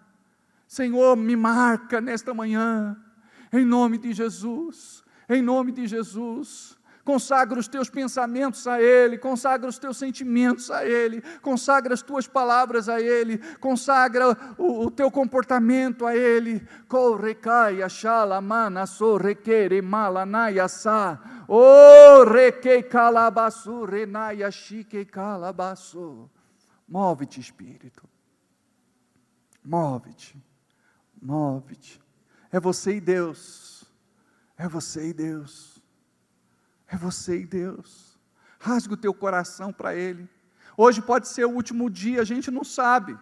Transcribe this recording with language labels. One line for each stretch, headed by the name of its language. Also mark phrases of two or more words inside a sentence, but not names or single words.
Portuguese: Senhor, me marca nesta manhã, em nome de Jesus, em nome de Jesus. Consagra os teus pensamentos a Ele, consagra os teus sentimentos a Ele, consagra as tuas palavras a Ele, consagra o teu comportamento a Ele. Correcaia shalamana sorrequere malanaya sa, o requei calabaçu renaia chique calabaçu. Move-te, Espírito, move-te. Move-te, é você e Deus, é você e Deus, é você e Deus. Rasga o teu coração para Ele. Hoje pode ser o último dia, a gente não sabe.